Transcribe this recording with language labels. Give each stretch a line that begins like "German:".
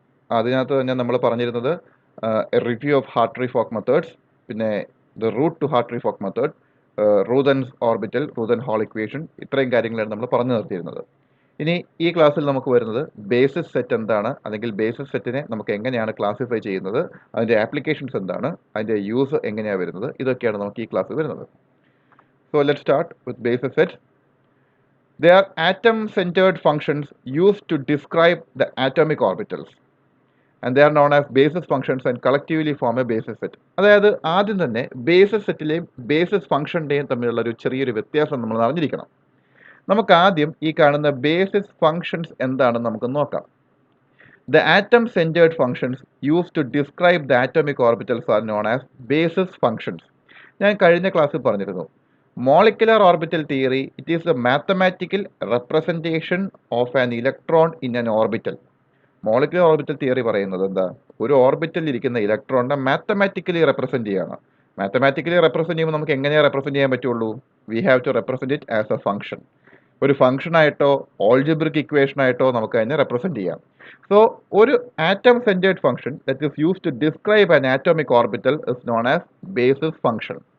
Malayalam: അതിനകത്ത് തന്നെ നമ്മൾ പറഞ്ഞിരുന്നത്
English: a review of Hartree Fock methods,
Malayalam: പിന്നെ the root two Hartley folk method, റൂതൻസ് orbital, റൂതൻ whole equation, ഇത്രയും കാര്യങ്ങളാണ് നമ്മൾ പറഞ്ഞു നിർത്തിയിരുന്നത്. ഇനി ഈ ക്ലാസ്സിൽ നമുക്ക് വരുന്നത് ബേസിസ് സെറ്റ് എന്താണ്, അല്ലെങ്കിൽ ബേസിസ് സെറ്റിനെ നമുക്ക് എങ്ങനെയാണ് ക്ലാസിഫൈ ചെയ്യുന്നത്, അതിൻ്റെ ആപ്ലിക്കേഷൻസ് എന്താണ്, അതിൻ്റെ യൂസ് എങ്ങനെയാണ് വരുന്നത്, ഇതൊക്കെയാണ് നമുക്ക് ഈ ക്ലാസ്സിൽ വരുന്നത്.
English: So let's start with basis sets. They are atom-centered functions used to describe the atomic orbitals, and they are known as basis functions and collectively form a basis set.
Malayalam: അതായത് ആദ്യം തന്നെ ബേസിസ് സെറ്റിലെയും ബേസിസ് ഫംഗ്ഷൻ്റെയും തമ്മിലുള്ള ഒരു ചെറിയൊരു വ്യത്യാസം നമ്മൾ അറിഞ്ഞിരിക്കണം. നമുക്ക് ആദ്യം ഈ കാണുന്ന ബേസിസ് ഫംഗ്ഷൻസ് എന്താണെന്ന് നമുക്ക് നോക്കാം.
English: The atom-centered functions used to describe the atomic orbitals are known as basis functions.
Malayalam: ഞാൻ കഴിഞ്ഞ ക്ലാസ്സിൽ പറഞ്ഞിരുന്നു, molecular orbital theory,
English: it is a mathematical representation of an electron in an orbital.
Malayalam: Molecular orbital theory പറയുന്നത് എന്താ, ഒരു ഓർബിറ്റലിൽ ഇരിക്കുന്ന ഇലക്ട്രോണിനെ mathematically represent ചെയ്യണം. മാത്തമാറ്റിക്കലി റെപ്രസെന്റ് ചെയ്യുമ്പോൾ നമുക്ക് എങ്ങനെയാണ് റെപ്രസെന്റ് ചെയ്യാൻ പറ്റുള്ളൂ?
English: We have to represent it as a function.
Malayalam: ഒരു ഫംഗ്ഷൻ ആയിട്ടോ ഓൾജിബ്രിക് ഇക്വേഷൻ ആയിട്ടോ നമുക്ക് അതിനെ റെപ്രസെന്റ് ചെയ്യാം.
English: So ഒരു atom centred function that is used to describe an atomic orbital is known as basis function.